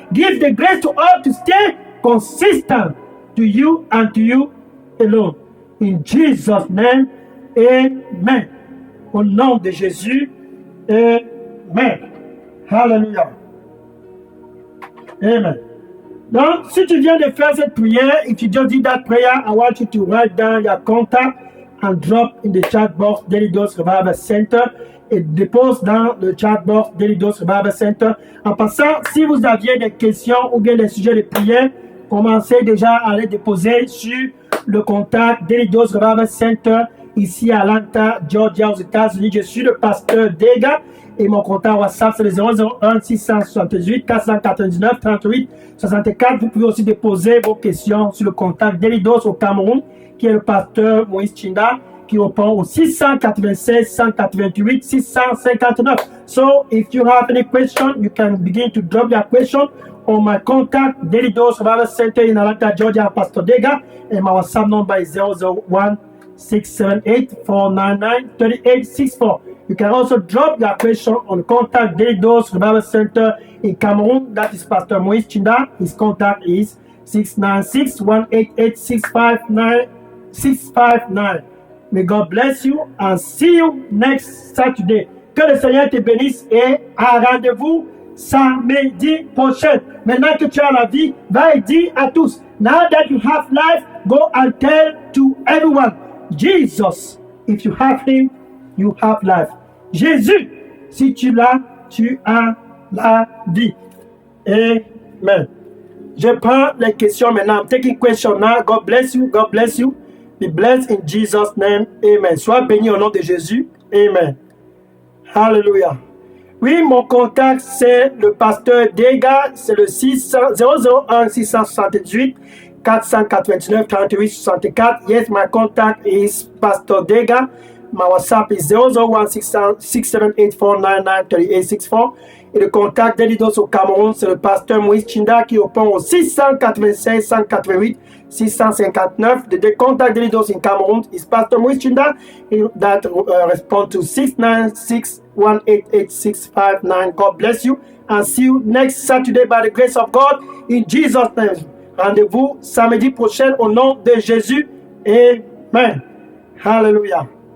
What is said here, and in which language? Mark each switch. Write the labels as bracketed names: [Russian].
[English] Give the grace to all to stay consistent to you and to you alone. In Jesus' name, amen. [French] Au nom de Jésus, amen. [English] Hallelujah. Amen. [French] Donc, si tu viens de faire cette prière, [English] if you just did that prayer, I want you to write down your contact and drop in the chat box Daily Dose Revival Center [French] et dépose dans le chat box [English] Daily Dose Revival Center. [French] En passant, si vous aviez des questions ou bien des sujets de prière, commencez déjà à les déposer sur le contact Daily Dose Revival Center ici à Atlanta, Georgia, aux États-Unis. Je suis le pasteur Dega et mon contact WhatsApp c'est le 001 678 499 38 64. Vous pouvez aussi déposer vos questions sur le contact Daily Dose au Cameroun, qui est le pasteur Moïse Chinda, qui répond au 696 188 659. [English] So, if you have any question, you can begin to drop your question on my contact Daily Dose Revival Center in Atlanta, Georgia, Pastor Dega, and my WhatsApp number is 001 678 499 3864. You can also drop your question on contact Daily Dose Revival Center in Cameroon. That is Pastor Moïse Chinda. His contact is 696 188 659. May God bless you and see you next Saturday. [French] Que le Seigneur te bénisse et à rendez-vous samedi prochain. Maintenant que tu as la vie, va et dis à tous. [English] Now that you have life, go and tell to everyone. Jesus, if you have him, you have life. [French] Jésus, si tu l'as, tu as la vie. Amen. Je prends les questions maintenant. [English] I'm taking questions now. God bless you. [French] God bless you. [English] Be blessed in Jesus' name. Amen. [French] Sois béni au nom de Jésus. Amen. Hallelujah. Oui, mon contact, c'est le pasteur Dega. C'est le 001 678 499 38 64. [English] Yes, my contact is Pastor Dega. My WhatsApp is 001 678 499 3864. [French] Et le contact d'Elidos au Cameroun, c'est le pasteur Moïse Chinda qui répond au 696 188 659. [English] The contact d'Elidos in Cameroun is Pastor Moïse Chinda that respond to 696 188 God bless you and see you next Saturday by the grace of God in Jesus' name. [French] Rendez-vous samedi prochain au nom de Jésus. Amen. Hallelujah.